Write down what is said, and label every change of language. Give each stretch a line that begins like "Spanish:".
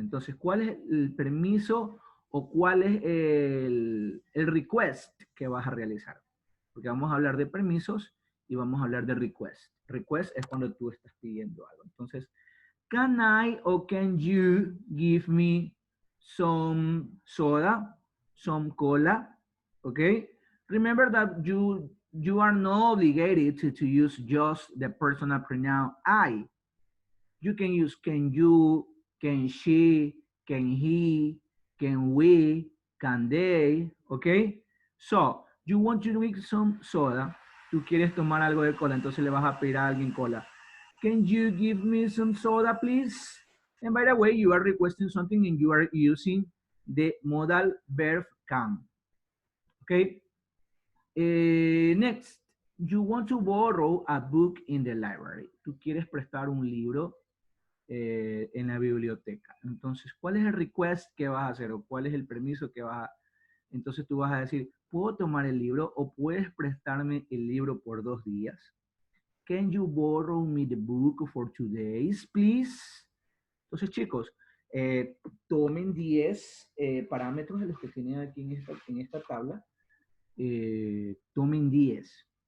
Spanish: Entonces, ¿cuál es el permiso o cuál es el request que vas a realizar? Porque vamos a hablar de permisos y vamos a hablar de request. Request es cuando tú estás pidiendo algo.
English: Entonces, can I or can you give me some soda, some cola? Okay. Remember that you are not obligated to use just the personal pronoun I. You can use can you, can she, can he, can we, can they, okay? So, you want to drink some soda,
Spanish: tú quieres tomar algo de cola, entonces le vas a pedir a alguien cola.
English: Can you give me some soda, please? And by the way, you are requesting something and you are using the modal verb can, okay? Next, you want to borrow a book in the library.
Spanish: Tú quieres prestar un libro en la biblioteca. Entonces, ¿cuál es el request que vas a hacer o cuál es el permiso que vas a... Entonces tú vas a decir, ¿puedo tomar el libro o puedes prestarme el libro por 2 días?
English: Can you borrow me the book for 2 days, please?
Spanish: Entonces, chicos, tomen 10 parámetros de los que tienen aquí en esta tabla. Tomen 10.